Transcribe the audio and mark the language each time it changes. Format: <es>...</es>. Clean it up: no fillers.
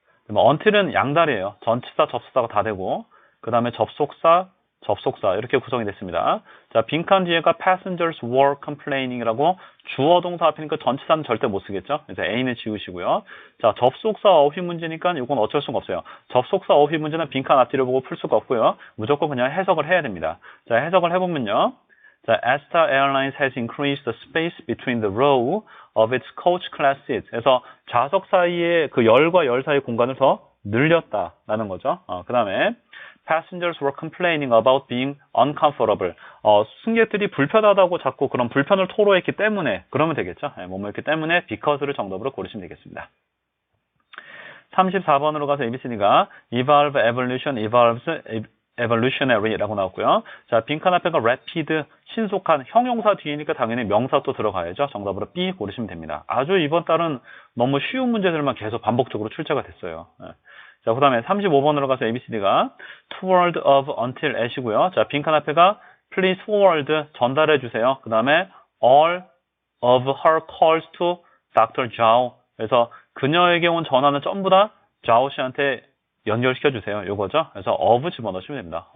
<ko>until은 양다리예요. 전치사, 접속사가 다 되고 그 다음에 접속사 이렇게 구성이 됐습니다. 자, 빈칸 뒤에가</ko> <en>passengers were complaining</en> <ko>이라고 주어 동사 앞이니까 전치사는 절대 못 쓰겠죠. 그래서 A는 지우시고요. 자, 접속사 어휘 문제니까 이건 어쩔 수가 없어요. 접속사 어휘 문제는 빈칸 앞뒤를 보고 풀 수가 없고요. 무조건 그냥 해석을 해야 됩니다. 자, 해석을 해보면요.</ko> <en>자, Asta Airlines has increased the space between the row of its coach class seats.</en> <ko>그래서 좌석 사이에 그 열과 열 사이의 공간을 더 늘렸다라는 거죠.</ko> <en>그 다음에 Passengers were complaining about being uncomfortable.</en> <ko>승객들이 불편하다고 자꾸 그런 불편을 토로했기 때문에 그러면 되겠죠. 뭐뭐였기 때문에 because를 정답으로 고르시면 되겠습니다. 34번으로 가서 ABCD가 evolve, evolution, evolves, evolutionary라고 나왔고요. 자, 빈칸 앞에가 rapid, 신속한 형용사 뒤이니까 당연히 명사 또 들어가야죠. 정답으로 B 고르시면 됩니다. 아주 이번 달은 너무 쉬운 문제들만 계속 반복적으로 출제가 됐어요. 자, 그 다음에 35번으로 가서 ABCD가 toward, of, until, at이고요. 자, 빈칸 앞에가</ko> <en>please forward,</en> <ko>전달해 주세요. 그 다음에</ko> <en>all of her calls to Dr. Zhao.</en> <ko>그래서 그녀에게 온 전화는 전부 다 자오 씨한테 연결시켜 주세요. 요거죠. 그래서 of 집어넣으시면 됩니다.</ko>